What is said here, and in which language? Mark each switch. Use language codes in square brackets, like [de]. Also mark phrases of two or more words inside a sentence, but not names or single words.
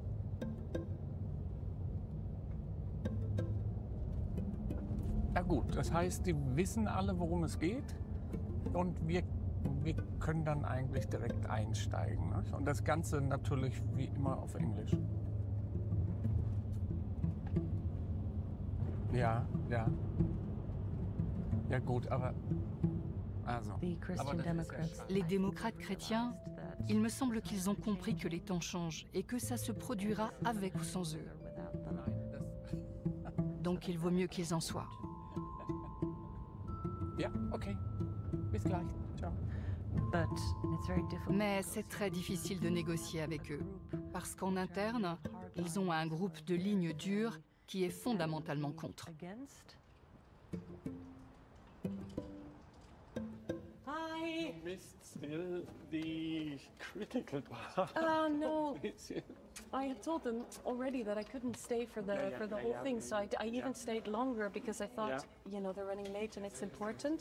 [de] Ja gut, das heißt, die wissen alle, worum es geht und wir können dann eigentlich direkt einsteigen. Ne? Und das Ganze natürlich wie immer auf Englisch. Ja, ja. Ja gut, aber... Also, [fr] Les démocrates chrétiens, il me semble qu'ils ont compris que les temps changent et que ça se produira avec ou sans eux. Donc il vaut mieux qu'ils en soient. [de] Ja, okay. Bis gleich. Ciao. [fr] Mais c'est très difficile de négocier avec eux, parce qu'en interne, ils ont un groupe de lignes dures qui est fondamentalement contre. [en] Hi. Missed still the critical part. No. I had told them already that I couldn't stay for the whole thing, so I even stayed longer because I thought, you know, they're running late and it's important.